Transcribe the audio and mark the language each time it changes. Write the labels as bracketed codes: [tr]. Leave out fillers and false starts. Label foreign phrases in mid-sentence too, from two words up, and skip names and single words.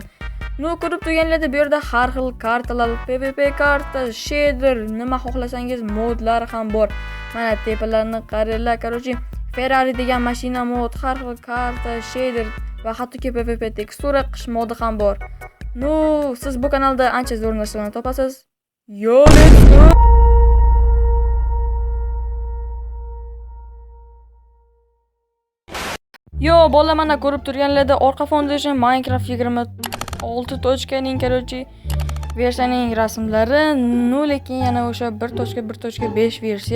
[uz] Ko'rib turganlarda bu yerda har xil kartalar, PvP karta, shader, nima xohlasangiz modlar ham bor. Mana tepalarni qaranglar. Короче, Ferrari degan mashina mod, har xil karta, shader va hattoki PvP tekstura qish modi ham bor. Siz bu kanalda ancha zo'r narsalarni topasiz. [en] Yo, let's go. [uz] Yo, bola, mana ko'rib turganlarda orqa foundation Minecraft 26.ning короче versiyaning rasmlari, lekin yana o'sha 1.1.5 versiya.